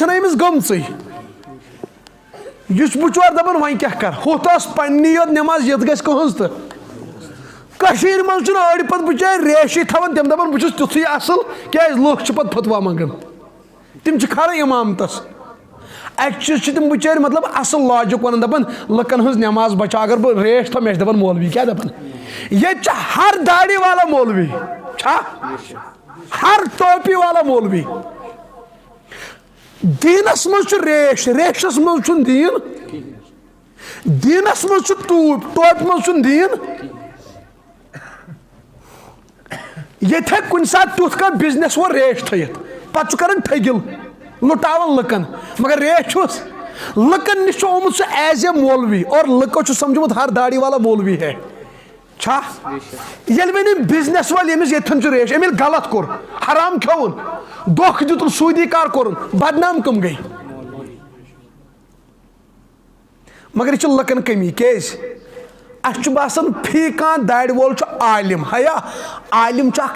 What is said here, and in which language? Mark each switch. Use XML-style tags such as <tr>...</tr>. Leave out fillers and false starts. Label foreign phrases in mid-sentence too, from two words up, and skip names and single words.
<ks>چھنہ أمِس گٔمژٕے یہِ چھُ بِچور دپان وۄنۍ کیاہ کر ہُتھ ٲس پننی یوت نٮ۪ماز یِتھ گژھِ کٕہٕنٛز تہٕ کٔشیٖرِ منٛز چھُنہٕ أڑۍ پتہٕ بِچٲرۍ ریشی تھاوان تِم دپان بہٕ چھُس تیُتھُے اصل کیازِ لُکھ چھِ پتہٕ فتوا منگان تِم چھِ کھاران امامتس اکہِ چیٖز چھِ تِم بِچٲرۍ مطلب اصل لاجِک ونان دپان لُکن ہٕنٛز نٮ۪ماز بچاو اگر بہٕ ریش تھاوٕ مےٚ چھِ دپان مولوی کیاہ دپان ییٚتہِ چھِ</ks> <ur>ہر داڑی والا مولوی</ur> <ks>چھا</ks> <ur>ہر ٹوپی والا مولوی</ur> <ks>دیٖنس منٛز چھُ ریش ریشس منٛز چھُنہٕ دیٖن دیٖنس منٛز چھُ ٹوٗپۍ ٹوپہِ منٛز چھُنہٕ دیٖن ییٚتہِ ہیٚکہِ کُنہِ ساتہٕ تیُتھ کانٛہہ بِزنس وول ریش تھٲیِتھ پتہٕ چھُ کران ٹھٔگِل لُٹاوان لُکن مگر ریش چھُس لُکن نِش چھُ آمُت سُہ</ks> <en>is a</en> <ks>مولوی اور لُکو چھُ سمجھمُت</ks> <ur>ہر داڑی والا مولوی ہے</ur> <ks>چھا ییٚلہِ وۄنۍ أمۍ بِزنس وٲلۍ ییٚمِس ییٚتھن چھُ ریش أمۍ ییٚلہِ غلط کوٚر حرام کھیوٚوُن دھوکہٕ دیُتُن سوٗدی کار کوٚرُن بدنام کٕم گٔے مگر یہِ چھِ لُکن کٔمی کیازِ اَسہِ چھُ باسان فی کانٛہہ دارِ وول چھُ عالِم ہیا عالِم چھُ</ks>